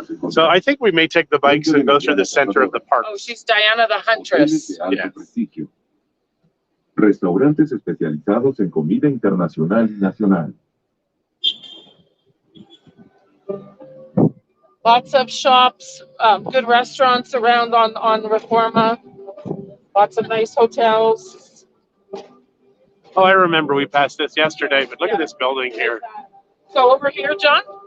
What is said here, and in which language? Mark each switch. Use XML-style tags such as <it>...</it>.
<en>So I think we may take the bikes and go through the center of the park. Oh, she's Diana the Huntress. Yes.</en> <es>Restaurantes especializados en comida internacional y nacional.</es> <en>Lots of shops, good restaurants around on Reforma. Lots of nice hotels. Oh, I remember we passed this yesterday, but look at this building here. So over here, John?</en>